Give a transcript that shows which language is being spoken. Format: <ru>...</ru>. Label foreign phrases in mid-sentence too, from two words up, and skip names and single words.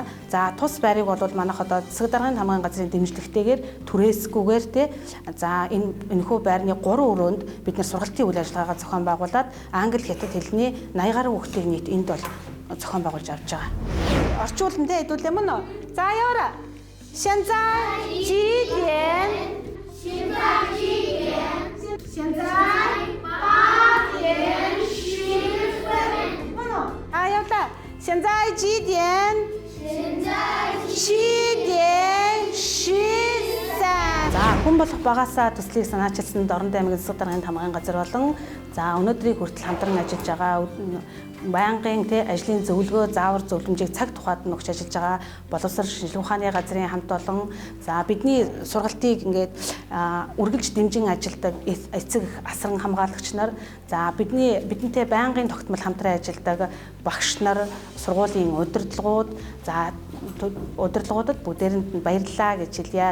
<mn>За тус байрыг бол манайх одоо засаг даргын хамгааллын газрын дэмжлэгтэйгээр түрээсгүйгээр те за энэхүү байрны 3 өрөөнд бид нэр сургалтын үйл ажиллагаагаа зохион байгуулад англи, хятад хэлний 80 гаруй хүүхдийг нийт энд бол зохион байгуулж авч байгаа. Орчуулантай хэдүүлээ мөн үү? За яваарай.</mn> <zh>现在几点？现在几点？现在8点10分。явлаа. 现在几点？现在7点13.</zh> <mn>За хүн болох багаасаа төслийг санаачилсан Дорнод аймгийн засаг даргын хамгааллын газар болон за өнөөдрийг хүртэл хамтран ажиллаж байгаа байнгын ажлын зөвлөгөө заавар зөвлөмжийг цаг тухайд нь өгч ажиллаж байгаа боловсрол шинжилгээ ухааны газрын хамт олон за бидний сургалтыг ингээд үргэлж дэмжин ажилладаг эцэг асран хамгаалагч нар за бидэнтэй байнгын тогтмол хамтран ажилладаг багш нар сургуулийн удирдлагууд за удирдлагуудад бүгдээрэнд нь баярлалаа гэж хэлье.</mn>